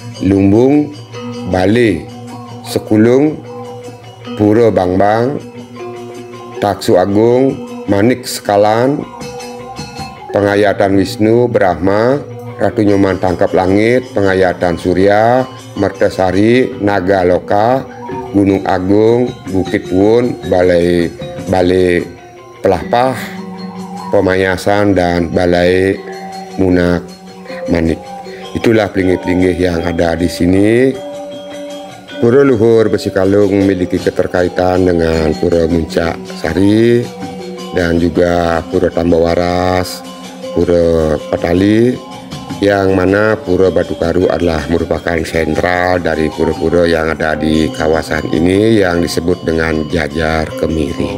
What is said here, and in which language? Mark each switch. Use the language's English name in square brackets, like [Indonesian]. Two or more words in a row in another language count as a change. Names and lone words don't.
[Indonesian] Lumbung, Bale, Sekulung, Pura Bangbang, Taksu Agung, Manik Sekalan, Pengayatan Wisnu, Brahma, Ratu Nyoman Tangkap Langit, Pengayatan Surya, Mertasari, Naga Loka, Gunung Agung, Bukit Wun, Balai Pelapah, Pemayasan, dan Balai Munak Manik. Itulah pelinggih-pelinggih yang ada di sini. Pura Luhur Besikalung memiliki keterkaitan dengan Pura Muncak Sari dan juga Pura Tambawaras, Pura Patali, yang mana Pura Batu Karu adalah merupakan sentral dari pura-pura yang ada di kawasan ini yang disebut dengan Jajar Kemiri.